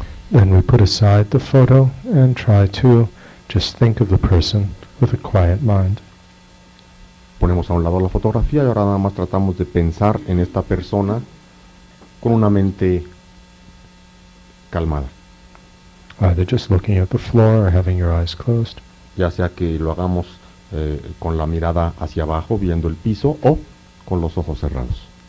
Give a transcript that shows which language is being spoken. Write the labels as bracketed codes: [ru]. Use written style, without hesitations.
[en] Then we put aside the photo and try to just think of the person with a quiet mind. [es] Ponemos a un lado la fotografía y ahora nada más tratamos de pensar en esta persona con una mente calmada. [en] Either just looking at the floor or having your eyes closed. [es] Ya sea que lo hagamos con la mirada hacia abajo, viendo el piso, o con los ojos cerrados.